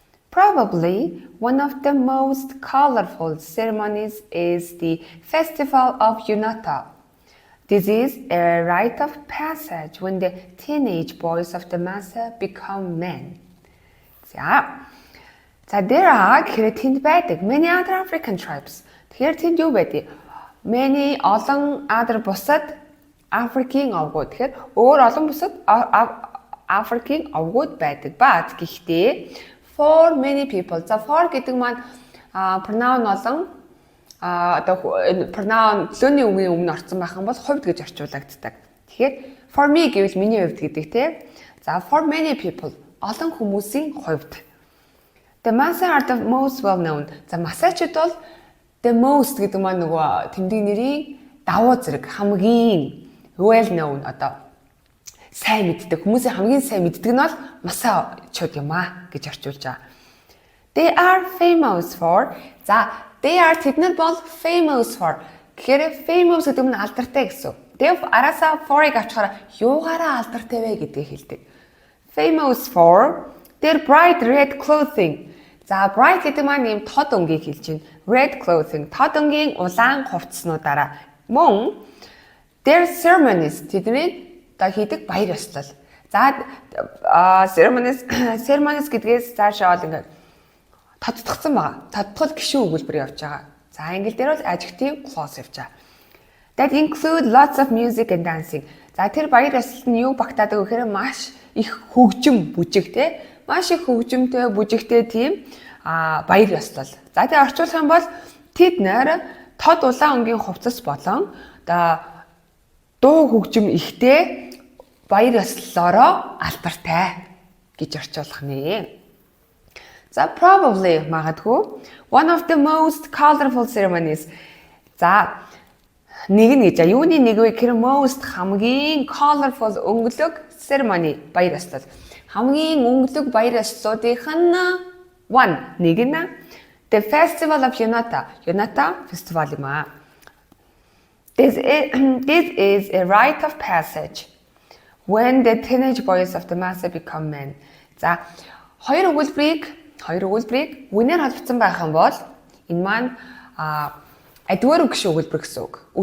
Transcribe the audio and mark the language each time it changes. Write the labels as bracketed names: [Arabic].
[English] Probably one of the most colorful ceremonies is the Festival of Unata. This is a rite of passage when the teenage boys of the Masai become men. [Mongolian] За [English] there are [Mongolian] гэхээр тэнд байдаг [English] many other African tribes. [Mongolian] Тэгэхээр тэнд юу байдаг? [English] Many [Mongolian] олон [English] other [Mongolian] бусад Африкийн овгууд. Тэгэхээр өөр олон бусад Африкийн овгууд байдаг. [English] But [Mongolian] гэхдээ [English] For many people. [Mongolian] За for гэдэг маань pronoun болон одоо pronoun лөний үгийн өмнө орсон байх юм бол хувьд гэж орчуулагддаг. Тэгэхээр [English] for me [Mongolian] гэвэл миний хувьд гэдэг тийм. За [English] for many people [Mongolian] олон хүмүүсийн хувьд. [English] The Maasai are the most well known. [Mongolian] За Масайчууд бол [English] the most [Mongolian] гэдэг маань нөгөө тэмдэг нэрийн давуу зэрэг хамгийн [English] well known [Mongolian] одоо сайн мэддэг хүмүүсийн хамгийн сайн мэддэг нь бол Масайчууд юм аа гэж орчуулж байгаа. [English] They are famous for. [Mongolian] За [English] they are [Mongolian] тэднэр бол [English] famous for. [Mongolian] Тэгэхээр famous гэдэг нь алдартай гэсэн. Тэв араасаа for-ыг авчихаараа юугаараа алдартай вэ гэдгийг хэлдэг. [English] Famous for their bright red clothing. [Mongolian] За bright гэдэг маань юм тод өнгийг хэлж байна. [English] Red clothing [Mongolian] тод өнгийн улаан хувцснуудаараа мөн [English] their ceremonies [Mongolian] тэдний одоо хийдэг баяр ёслол. За ceremonies гэдгээс цаашаа бол ингээд тодтогцсон байгаа. Тодтгол гишүүн өгүүлбэр явж байгаа. За англи дээр бол adjective clause явж байгаа. [English] That include lots of music and dancing. [Mongolian] За тэр баяр ёслолд нь юу багтаадаг вэ гэхээр маш их хөгжим бүжиг те. Маш их хөгжимтэй бүжигтэй тийм баяр ёслол. За тэгээ орчуулах юм бол тэд нэр тод улаан өнгийн хувцас болон одоо дуу хөгжим ихтэй баяр ёслолоороо алдартай гэж орчуулах нэ. За [English] probably [Mongolian] магадгүй [English] one of the most colorful ceremonies. [Mongolian] За нэг нь гэж юуны нэг вэ гэхээр most хамгийн colorful өнгөлөг ceremony баяр ёслол. Хамгийн өнгөлөг баяр ёслолуудынх нь one нэг нь [English] the festival of Yunata festival [Mongolian] юм аа. [English] This is a rite of passage when the teenage boys of the Maasai become men. [Mongolian] За хоёр өгүүлбэрийг үнээр холбогдсон байх юм бол энэ маань адвар гişүү өгүүлбэр гэсэн үг.